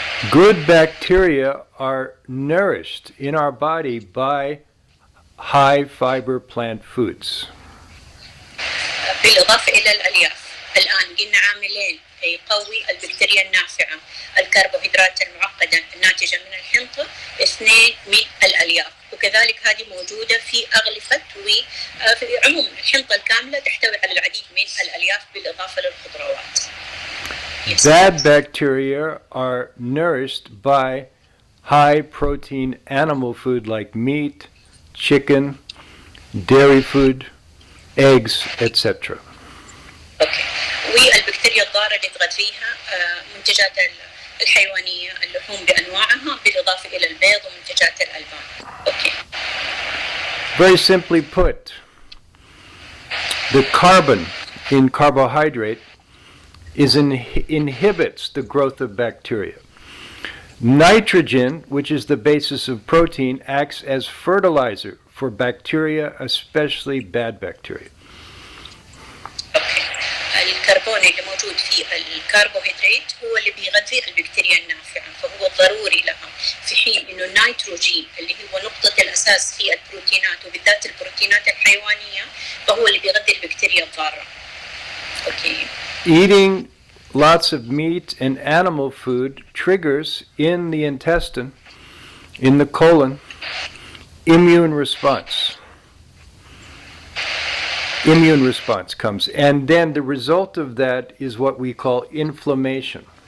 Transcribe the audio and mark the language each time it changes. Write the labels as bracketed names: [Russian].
[English] Good bacteria are nourished in our body by high fiber plant foods. [Arabic] بالإضافة إلى الألياف، الآن قلنا عاملين يقوي البكتيريا النافعة، الكربوهيدرات المعقدة الناتجة من الحنطة، 2 من الألياف، وكذلك هذه موجودة في أغلفة وفي عموم الحنطة الكاملة تحتوي على العديد من الألياف بالإضافة للخضروات. [English] Bad bacteria are nourished by high protein animal food like meat, chicken, dairy food, eggs, etc. Okay. [Arabic] والبكتيريا الضارة اللي تغذيها منتجات الحيوانية، اللحوم بأنواعها بالإضافة إلى البيض ومنتجات الألبان. [English] Okay. Very simply put, the carbon in carbohydrate inhibits the growth of bacteria. Nitrogen, which is the basis of protein, acts as fertilizer for bacteria, especially bad bacteria. [Arabic] الكربون اللي موجود في الكربوهيدرات هو اللي بيغذي البكتيريا النافعة، فهو ضروري لها، في حين إنه النيتروجين اللي هو نقطة الأساس في البروتينات وبالذات البروتينات الحيوانية فهو اللي بيغذي البكتيريا الضارة. [English] Okay. Eating lots of meat and animal food triggers in the intestine, in the colon, immune response. Immune response comes, and then the result of that is what we call inflammation.